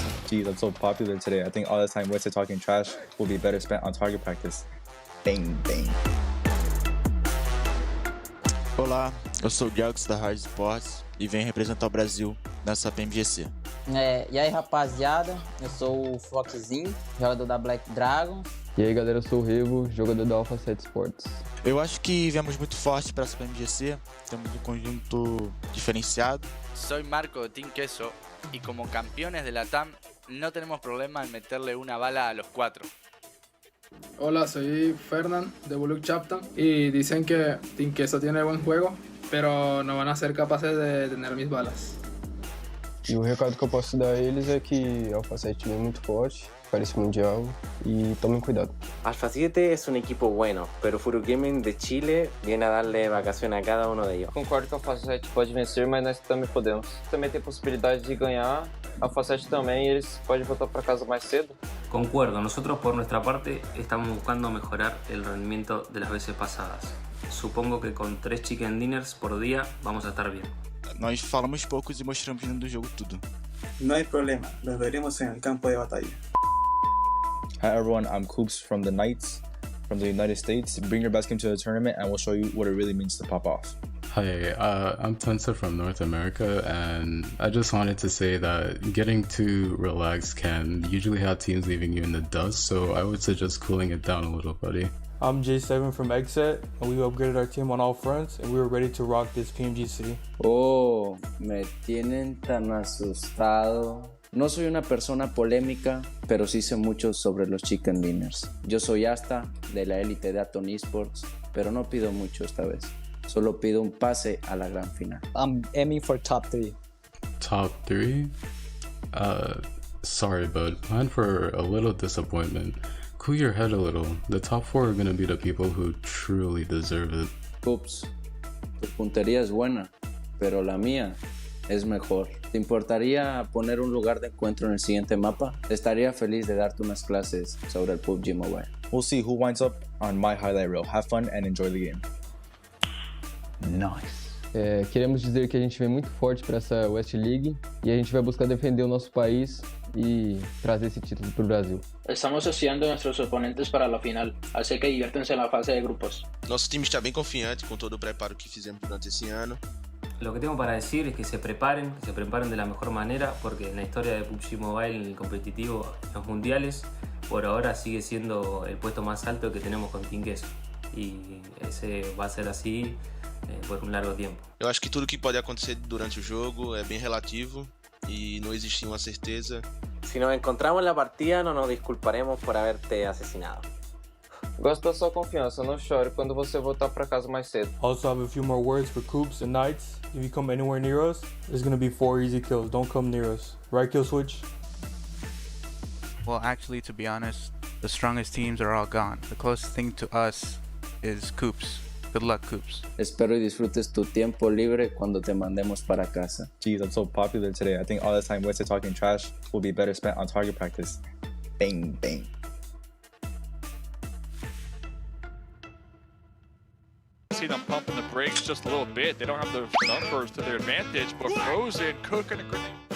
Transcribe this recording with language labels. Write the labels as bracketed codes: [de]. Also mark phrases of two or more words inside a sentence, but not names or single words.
[en] Geez, I'm so popular today. I think all this time wasted talking trash will be better spent on target practice. Bang, bang. [pt] Olá, eu sou o Jax da Hard Sports e venho representar o Brasil nessa PMGC. E aí, rapaziada, eu sou o Foxzinho, jogador da Black Dragon. E aí, galera, eu sou o Revo, jogador da Alpha 7 Sports. Eu acho que viemos muito forte para essa PMGC, temos um conjunto diferenciado. [es] Soy Marco de Team Queso y como campeones de la TAM no tenemos problema en meterle una bala a los 4. Hola, soy Fernand de Bullock Chapter y dicen que Team Queso tiene buen juego, pero no van a ser capaces de tener mis balas. [pt] E o recado que eu posso dar a eles é que a Alpha 7 é muito forte para esse mundial e tomem cuidado. [es] Alpha 7 es un equipo bueno, pero Furu Gaming de Chile viene a darle vacación a cada uno de ellos. [pt] Concordo que a Alpha 7 pode vencer, mas nós também podemos. Também tem possibilidade de ganhar, a Alpha 7 também, e eles podem voltar para casa mais cedo. [es] Concuerdo, nosotros por nuestra parte estamos buscando mejorar el rendimiento de las veces pasadas. Supongo que con 3 [en] chicken dinners [es] por día vamos a estar bien. [pt] Nós falamos poucos e mostramos dentro do jogo tudo. [es] No hay problema, los veremos en el campo de batalla. [en] Hi everyone, I'm Coops from the Knights from the United States. Bring your best game to the tournament and we'll show you what it really means to pop off. Hi, I'm Tensa from North America, and I just wanted to say that getting too relaxed can usually have teams leaving you in the dust, so I would suggest cooling it down a little, buddy. I'm J7 from Exet, and we upgraded our team on all fronts, and we were ready to rock this PMGC. [es] Oh, me tienen tan asustado. No soy una persona polémica, pero sí sé mucho sobre los [en] chicken dinners. [es] Yo soy Asta, de la élite de Aton Esports, pero no pido mucho esta vez. Solo pido un pase a la gran final. [en] I'm aiming for top 3. Top 3? Sorry, bud. Plan for a little disappointment. Cool your head a little. The top 4 are gonna be the people who truly deserve it. [es] Ups, tu puntería es buena, pero la mía es mejor. ¿Te importaría poner un lugar de encuentro en el siguiente mapa? Estaría feliz de darte unas clases sobre el PUBG Mobile. [en] We'll see who winds up on my highlight reel. Have fun and enjoy the game. Nice. [pt] Queremos dizer que a gente vem muito forte para essa West League e a gente vai buscar defender o nosso país y trazer ese título para o Brasil. [es] Estamos estudiando nuestros oponentes para la final, así que diviértanse en la fase de grupos. [pt] Nosso time está bem confiante com todo o preparo que fizemos durante esse ano. [es] Lo que tengo para decir es que se preparen de la mejor manera, porque en la historia de PUBG Mobile, en el competitivo, en los mundiales, por ahora sigue siendo el puesto más alto que tenemos con Team Queso. Y ese va a ser así por [pt] um largo tempo. Eu acho que tudo que pode acontecer durante o jogo é bem relativo e não existe uma certeza. [es] Si nos encontramos en la partida, no nos disculparemos por haberte asesinado. [pt] Gosto da sua confiança, não chore quando você voltar para casa mais cedo. [en] Also have a few more words for Coops and Knights. If you come anywhere near us, there's gonna be 4 easy kills. Don't come near us. Right, Kill Switch? Well, actually, to be honest, the strongest teams are all gone. The closest thing to us is Coops. Good luck, Coops. [es] Espero y disfrutes tu tiempo libre cuando te mandemos para casa. [en] Geez, I'm so popular today. I think all this time wasted talking trash will be better spent on target practice. Bang, bang. See them pumping the brakes just a little bit. They don't have the numbers to their advantage, but Frozen cooking a grenade.